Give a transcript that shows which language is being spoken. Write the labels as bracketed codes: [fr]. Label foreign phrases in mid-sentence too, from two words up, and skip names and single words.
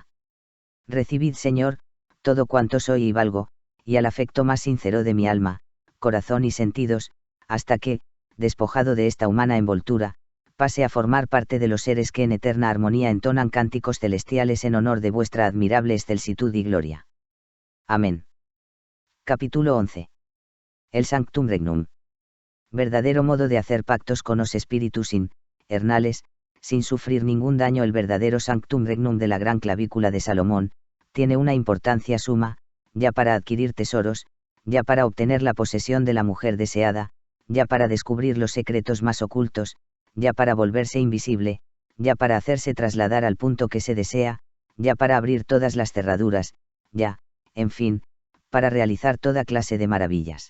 [es] Recibid, Señor, todo cuanto soy y valgo, y al afecto más sincero de mi alma, corazón y sentidos, hasta que, despojado de esta humana envoltura, pase a formar parte de los seres que en eterna armonía entonan cánticos celestiales en honor de vuestra admirable excelsitud y gloria. Amén. Capítulo 11. El Sanctum Regnum. Verdadero modo de hacer pactos con los espíritus infernales, sin sufrir ningún daño. El verdadero sanctum regnum de la gran clavícula de Salomón, tiene una importancia suma, ya para adquirir tesoros, ya para obtener la posesión de la mujer deseada, ya para descubrir los secretos más ocultos, ya para volverse invisible, ya para hacerse trasladar al punto que se desea, ya para abrir todas las cerraduras, ya, en fin, para realizar toda clase de maravillas.